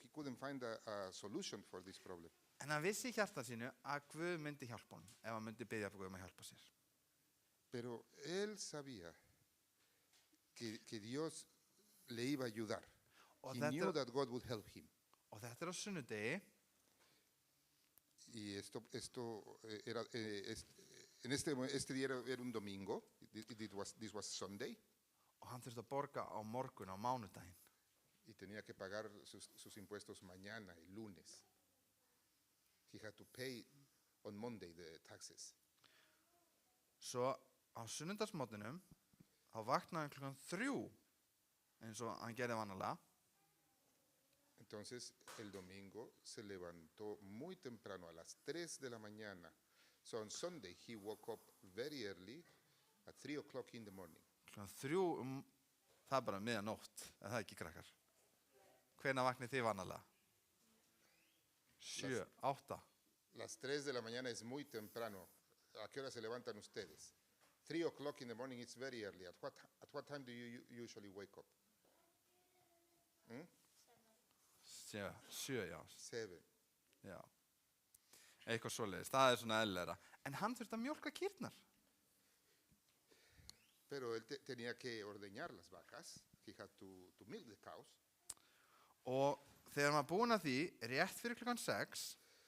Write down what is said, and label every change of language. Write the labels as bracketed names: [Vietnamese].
[English] He couldn't find a solution for this problem. [Icelandic] En hann vissi í hjarta sínu að Guð myndi hjálpa honum ef hann myndi biðja Guð að hjálpa sér. [Spanish] Pero él sabía que Dios le iba a ayudar. [English] He knew that God would help him. [Icelandic] Og þetta á sunnudegi. [Spanish] Y esto era en este día era un domingo. [English] This was Sunday. [Icelandic] Og hann þurfti að borga á morgun á mánudaginn. [Spanish] Y tenía que pagar sus impuestos mañana, el lunes. [English] He had to pay on Monday the taxes. [Icelandic] Svo á sunnudagsmorgunum þá vaknaði hann klukkan 3 eins og hann gerði vanalega. [Spanish] Entonces el domingo se levantó muy temprano a las 3 de la mañana. [English] So on Sunday he woke up very early at 3 o'clock in the morning. [Icelandic] Klukkan 3 það bara miðanótt, er það ekki krakkar? Hvenær vaknið þið vanalega? 7, 8. [Spanish] Las 3 de la mañana es muy temprano. ¿A qué hora se levantan ustedes? [English] 3 o'clock in the morning is very early. At what time do you usually wake up? [Icelandic] 7, já. 7. Já. Eitthvað svoleiðis, það svona eðlilegra. En hann þurfti að mjólka kýrnar. [Spanish] Pero él tenía que ordeñar las vacas. [English] He had to milk the cows. [Icelandic] Og þegar hann var búinn að því, rétt fyrir klukkan 6.